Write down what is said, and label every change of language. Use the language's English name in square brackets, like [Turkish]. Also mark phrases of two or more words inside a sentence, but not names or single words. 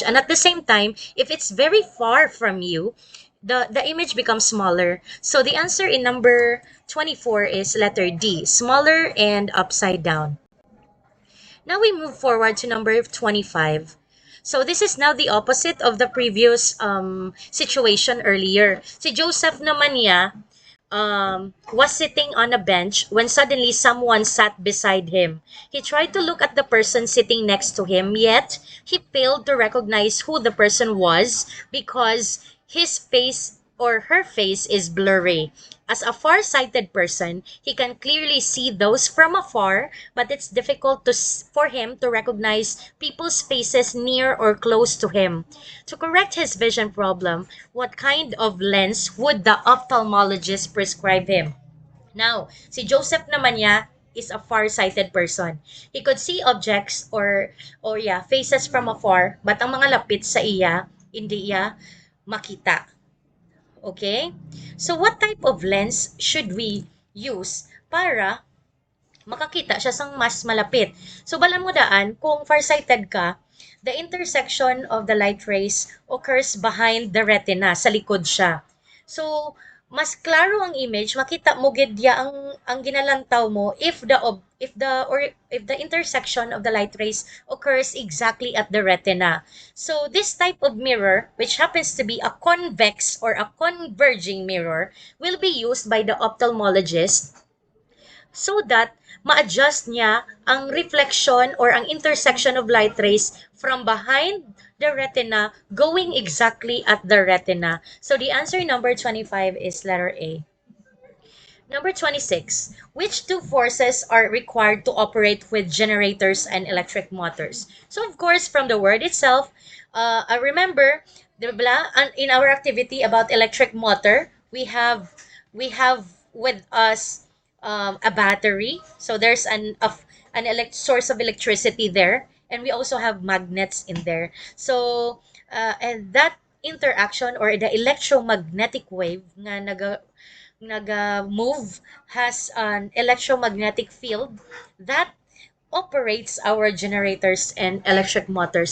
[English] And at the same time, if it's very far from you, the image becomes smaller. So the answer in number 24 is letter D, smaller and upside down. Now we move forward to number 25. So this is now the opposite of the previous situation earlier. [Hiligaynon] Si Joseph naman niya [English] was sitting on a bench when suddenly someone sat beside him. He tried to look at the person sitting next to him, yet he failed to recognize who the person was because his face or her face is blurry. As a far-sighted person, he can clearly see those from afar, but it's difficult for him to recognize people's faces near or close to him. To correct his vision problem, what kind of lens would the ophthalmologist prescribe him? Now, [Hiligaynon] si Joseph naman niya [English] is a far-sighted person. He could see objects or yeah, faces from afar, but [Hiligaynon] ang mga lapit sa iya, hindi iya makita. [English] Okay? So what type of lens should we use [Hiligaynon] para makakita siya sang mas malapit? So balan mo daan, kung farsighted ka, [English] the intersection of the light rays occurs behind the retina, [Hiligaynon] sa likod siya. So mas klaro ang image, makita mo gid ya ang ginalantaw mo [English] if the intersection of the light rays occurs exactly at the retina. So this type of mirror, which happens to be a convex or a converging mirror, will be used by the ophthalmologist so that [Hiligaynon] ma-adjust niya ang reflection [English] or ang intersection of light rays from behind the retina going exactly at the retina. So the answer number 25 is letter A. Number 26. Which two forces are required to operate with generators and electric motors? So of course, from the word itself, I remember, diba, in our activity about electric motor, we have with us a battery. So there's an source of electricity there, and we also have magnets in there. So and that interaction or the electromagnetic wave [Hiligaynon] nga naga-move [English] has an electromagnetic field that operates our generators and electric motors.